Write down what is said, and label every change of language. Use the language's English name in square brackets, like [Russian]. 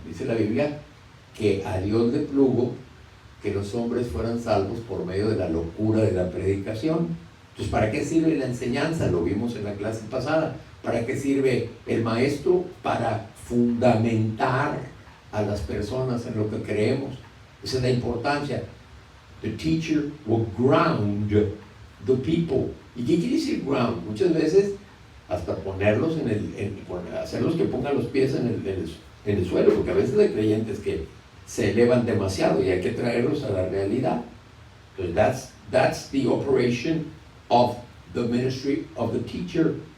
[Spanish] Dice la Biblia que a Dios le plugo que los hombres fueran salvos por medio de la locura de la predicación. Entonces, ¿para qué sirve la enseñanza? Lo vimos en la clase pasada. ¿Para qué sirve el maestro? Para fundamentar a las personas en lo que creemos. Esa es la importancia. [English] The teacher will ground the people. [Spanish] ¿Y qué quiere decir ground? Muchas veces hasta ponerlos hacerlos que pongan los pies en el suelo, porque a veces hay creyentes que se elevan demasiado y hay que traerlos a la realidad. [English] Entonces, that's the operation of the ministry of the teacher.